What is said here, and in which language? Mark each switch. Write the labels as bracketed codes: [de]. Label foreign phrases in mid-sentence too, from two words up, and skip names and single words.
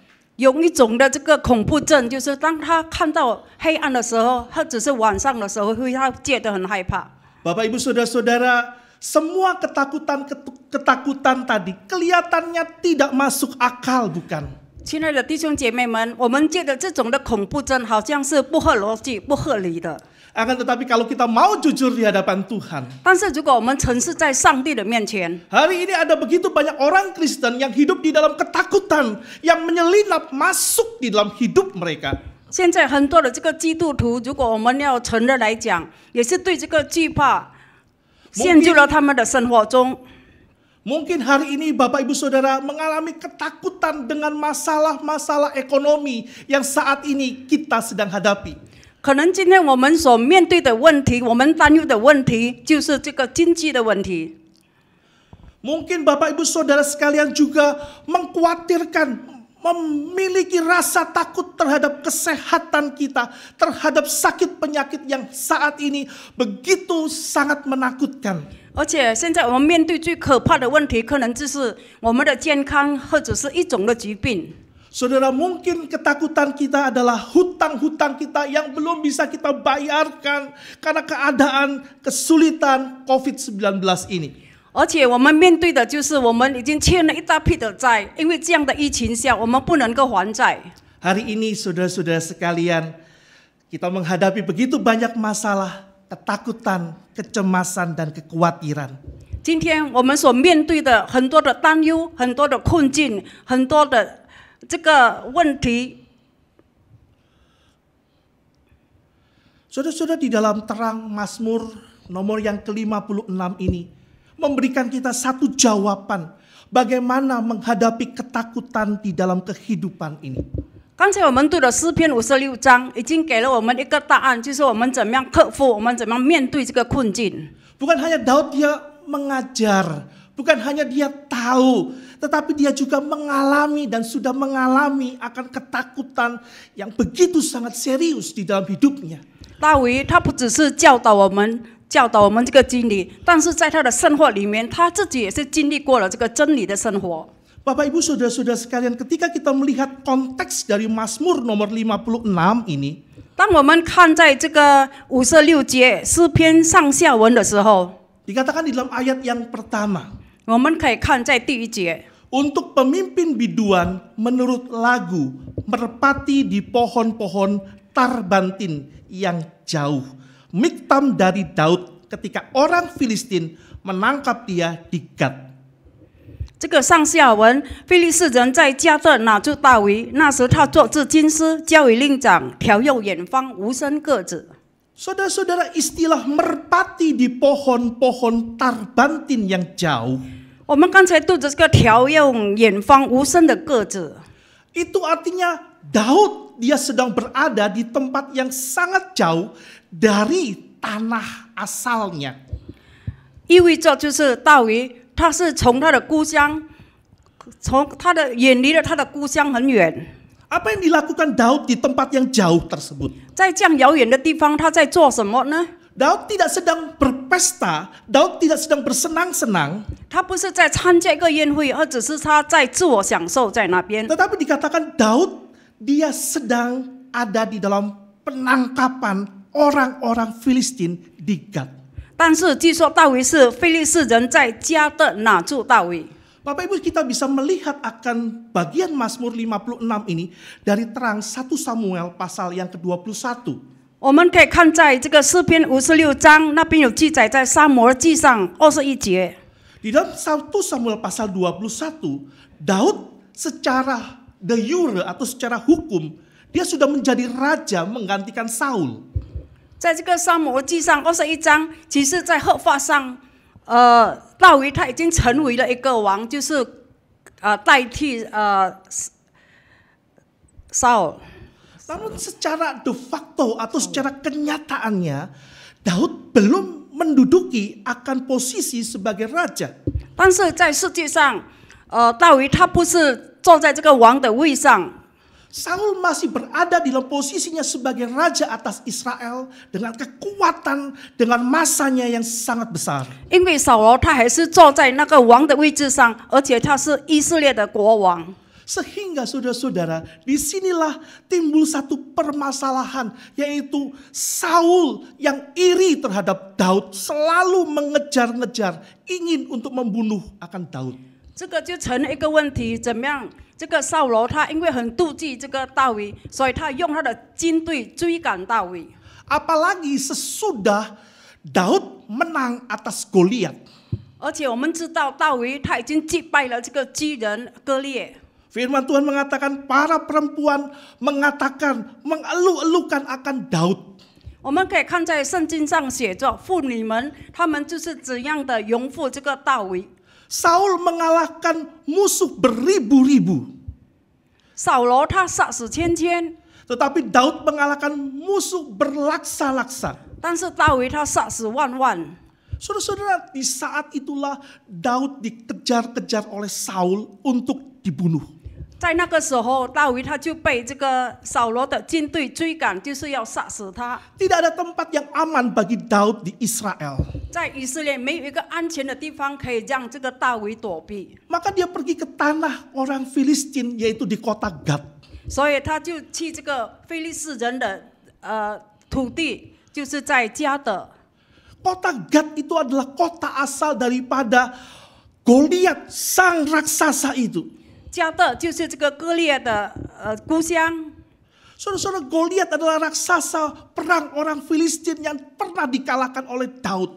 [zh] 有一种的这个恐怖症，就是当他看到黑暗的时候，或者是晚上的时候，会他觉得很害怕。 [id] Bapak, Ibu, Saudara-saudara, semua ketakutan tadi kelihatannya tidak masuk akal, bukan? [zh] 亲爱的弟兄姐妹们，我们觉得这种的恐怖症好像是不合逻辑、不合理的。 [id] Akan tetapi kalau kita mau jujur di hadapan Tuhan, [zh] 但是如果我们诚实在上帝的面前， [id] hari ini ada begitu banyak orang Kristen yang hidup di dalam ketakutan yang menyelinap masuk di dalam hidup mereka. [zh] 现在很多的这个基督徒，如果我们要承认来讲，也是对这个惧怕陷入了他们的生活中。 [id] Mungkin hari ini Bapak Ibu Saudara mengalami ketakutan dengan masalah-masalah ekonomi yang saat ini kita sedang hadapi. [zh] 可能今天我们所面对的问题，我们担忧的问题，就是这个经济的问题。 [id] Mungkin Bapak Ibu Saudara sekalian juga mengkhawatirkan, memiliki rasa takut terhadap kesehatan kita, terhadap sakit penyakit yang saat ini begitu sangat menakutkan. [zh] 而且现在我们面对最可怕的问题，可能就是我们的健康或者是一种的疾病。 [id] Saudara, mungkin ketakutan kita adalah hutang-hutang kita yang belum bisa kita bayarkan karena keadaan kesulitan COVID-19 ini. [zh] 而且我们面对的就是我们已经欠了一大批的债，因为这样的疫情下，我们不能够还债。 [id] Hari ini saudara-saudara sekalian, kita menghadapi begitu banyak masalah, ketakutan, kecemasan, dan kekhawatiran. [zh] 今天我们所面对的很多的担忧、很多的困境、很多的这个问题， [id] Saudara-saudara, di dalam terang Mazmur nomor yang ke-56 ini memberikan kita satu jawaban bagaimana menghadapi ketakutan di dalam kehidupan ini. [zh] 刚才我们读的诗篇56章已经给了我们一个答案，就是我们怎么样克服，我们怎么样面对这个困境。 [id] Bukan hanya Daud dia mengajar, bukan hanya dia tahu, tetapi dia juga mengalami dan sudah mengalami akan ketakutan yang begitu sangat serius di dalam hidupnya. [zh] 大卫他不只是教导我们这个真理，但是在他的生活里面，他自己也是经历过了这个真理的生活。 [id] Bapak Ibu Saudara-saudara sekalian, ketika kita melihat konteks dari Mazmur nomor 56 ini, [zh] 当我们看在这个56节诗篇上下文的时候， [id] dikatakan di dalam ayat yang pertama, [zh] 我们可以看在第一节， [id] untuk pemimpin biduan menurut lagu merpati di pohon-pohon tarbantin yang jauh. Miktam dari Daud ketika orang Filistin menangkap dia di Gad. [zh] 这个上下文，非利士人在加特拿住大卫，那时他做至金师，交与令长，调用远方无声鸽子。 [id] Saudara-saudara, istilah merpati di pohon-pohon tarbantin yang jauh, [zh] 我们刚才读的这个调用远方无声的鸽子， [id] itu artinya Daud dia sedang berada di tempat yang sangat jauh dari tanah asalnya. [zh] 意味着就是大卫，他是从他的故乡，远离了他的故乡很远。 [id] Apa yang dilakukan Daud di tempat yang jauh tersebut? [zh] 在这样遥远的地方，他在做什么呢？ [id] Daud tidak sedang berpesta, Daud tidak sedang bersenang-senang, [zh] 他不是在参加一个宴会，而只是他在自我享受在那边。 [id] tetapi dikatakan Daud dia sedang ada di dalam penangkapan orang-orang Filistin di Gad. [zh] 但是据说大卫是非利士人在加特拿住大卫。 [id] Bapak Ibu, kita bisa melihat akan bagian Mazmur 56 ini dari terang 1 Samuel pasal yang ke-21. [zh] 我们可以看在这个诗篇56章那边有记载，在撒母耳记上21节。 [id] Di dalam 1 Samuel pasal 21, Daud secara [la] de jure [id] atau secara hukum, dia sudah menjadi raja menggantikan Saul. [zh] 在这个撒母耳记上21章，其实在合法上，大卫他已经成为了一个王，就是代替 Saul。 [id] Namun secara [la] de facto [id] atau secara kenyataannya, Daud belum menduduki akan posisi sebagai raja. [zh] 但是在世界上，大卫他不是坐在这个王的位上。 [id] Saul masih berada di dalam posisinya sebagai raja atas Israel dengan kekuatan, dengan masanya yang sangat besar. [zh] 因为扫罗他还是坐在那个王的位置上，而且他是以色列的国王。 [id] Sehingga saudara-saudara, disinilah timbul satu permasalahan, yaitu Saul yang iri terhadap Daud selalu mengejar-ngejar, ingin untuk membunuh akan Daud. [zh] 这个就成了一个问题，怎么样？这个扫罗他因为很妒忌这个大卫，所以他用他的军队追赶大卫。 [id] Apalagi sesudah Daud menang atas Goliat. [zh] 而且我们知道大卫他已经击败了这个巨人歌列。 [id] Firman Tuhan mengatakan para perempuan mengatakan mengeluh-elukan akan Daud. [zh] 我们可以看在圣经上写着，妇女们她们就是怎样的拥护这个大卫。 [id] Saul mengalahkan musuh beribu-ribu. [zh] 扫罗他杀死千千， [id] Tetapi Daud mengalahkan musuh berlaksa-laksa. [zh] 但是大卫他杀死万万。 [id] Saudara-saudara, di saat itulah Daud dikejar-kejar oleh Saul untuk dibunuh. [zh] 在那个时候，大卫他就被这个扫罗的军队追赶，就是要杀死他。 [id] Tidak ada tempat yang aman bagi Daud di Israel. [zh] 在以色列没有一个安全的地方可以让这个大卫躲避， [id] Maka dia pergi ke tanah orang Filistin, yaitu di kota Gad. [zh] 所以他就去这个非利士人的土地，就是在加德。 [id] Kota Gad itu adalah kota asal daripada Goliat, sang raksasa itu. [zh] 加德就是这个歌列的故乡。 [id] Saudara-saudara, Goliat adalah raksasa perang orang Filistin yang pernah dikalahkan oleh Daud.